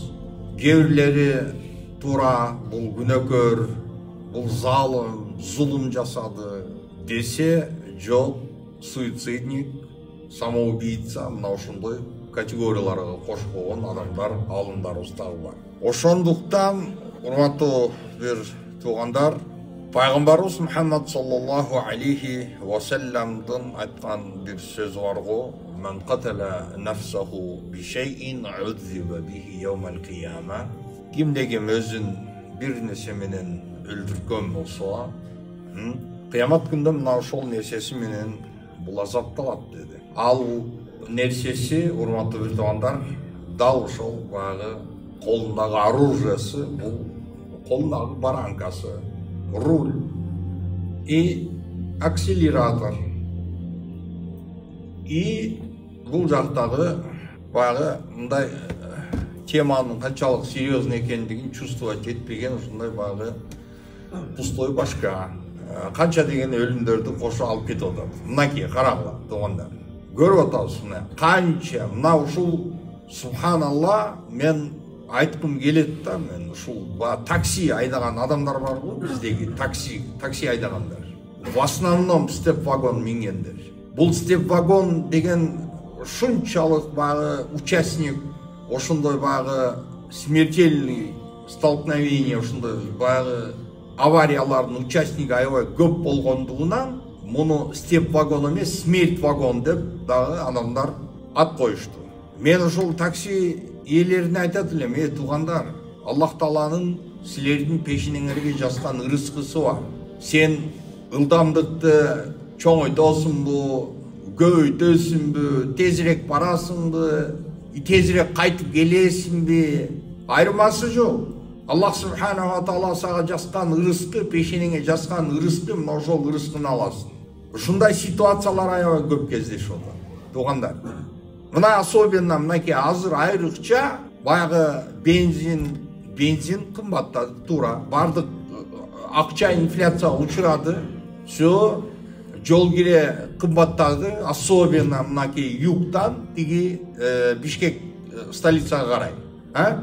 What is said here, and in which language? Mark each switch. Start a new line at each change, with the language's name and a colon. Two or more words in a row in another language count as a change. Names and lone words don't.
Kyrgyz: Кээ бирлери туура бул күнөөкөр, бул залым, зулум жасады десе, жок, суицидник, самоубийца, мына ушундай категорияларга кошуп койгон адамдар, алымдарыбыз дагы бар. Ошондуктан, урматтуу бир туугандар, Пайгамбарыбыз Мухаммад
Arabic: صلى الله عليه و
Kyrgyz: салламдын айткан бир сөзү бар го:
Arabic: "من قتل نفسه بشيء عذب به يوم القيامة."
Kyrgyz: Кимдегим өзүн бир нерсе менен өлтүргөн болсо, кыямат күндө мына ошол нерсеси менен бул азапталат деди. Ал нерсеси, урматтуу бир туугандар, дал ошол баягы колундагы оружиеси, бул колундагы баранкасы,
Russian: руль и акселератор.
Kyrgyz: И бул жактагы баягы мындай теманын канчалык серьезный экендигин чувствовать этпеген ушундай баягы пустой башка, канча деген өлүмдөрдү кошо алып кетип атат. Мынакей карагыла туугандар, көрүп атабыз мына канча, мына ушул субханалла, мен айткым келет да, мен ушул такси айдаган адамдар бар го, биздеги такси айдагандар.
Russian: В основном
Kyrgyz: степ вагон мингендер. Бул степ вагон деген ушунчалык баягы участник, ошондой баягы
Russian: смертельный столкновение,
Kyrgyz: ошондой баягы авариялардын участниги аябай көп болгондугунан муну степ вагон эмес, смерть вагон деп дагы адамдар ат коюшту. Мен ушул такси ээлерине айтат элем: туугандар, Аллах Тааланын силердин пешиңерге жазган ырыскысы бар. Сен ылдамдыкты чоңойтосуңбу, көбөйтөсүңбү, тезирээк барасыңбы, тезирээк кайтып келесиңби, айырмасы жок. Аллах
Arabic: سبحانه و تعالى
Kyrgyz: сага жазган ырыскы, пешиңе жазган ырыскы, мына ошол ырыскыны аласың. Ушундай ситуациялар аябай көп кездешип атат. Туугандар, мына особенно мынакей азыр айрыкча баягы бензин кымбаттады, туура. Бардык акча инфляцияга учурады. Всё, жол кире кымбаттады, особенно мынакей югтан тиги Бишкек столицага карай.